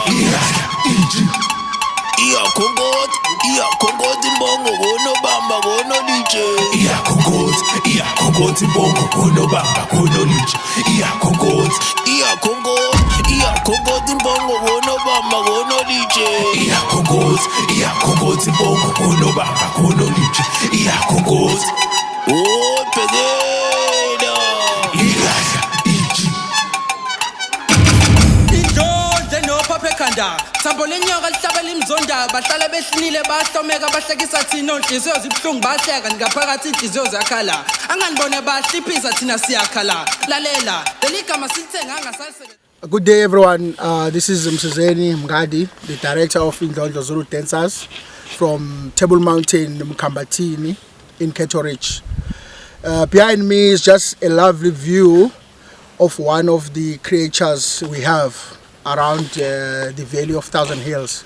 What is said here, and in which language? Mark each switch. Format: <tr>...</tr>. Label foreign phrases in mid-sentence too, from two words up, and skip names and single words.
<zu>Iya Kongot imbongo kono bamba kono lije. Iya Kongot imbongo kono bamba kono lije. Iya Kongot imbongo kono bamba kono lije. Iya Kongot imbongo kono bamba kono lije. Iya Kongot. Oi, Pegela! Sambole nyoka lihlabela imzonda bahlala behlile bahlomeka bahlekisa thina onhliziyo zibuhlungu bahleka ngaphakathi inhliziyo zakhala anganibone bahliphisa thina siyakhala lalela leligama silithenga angasalisebenza.</zu> <en>Good day everyone, this is MOUNTAIN-MKHAMBATHI, the director of Indlondlo ZULU-Dancers from Table MOUNTAIN-MKHAMBATHI in Ketorich. Behind me is just a lovely view of one of the creatures we have around the Valley of Thousand Hills.</en>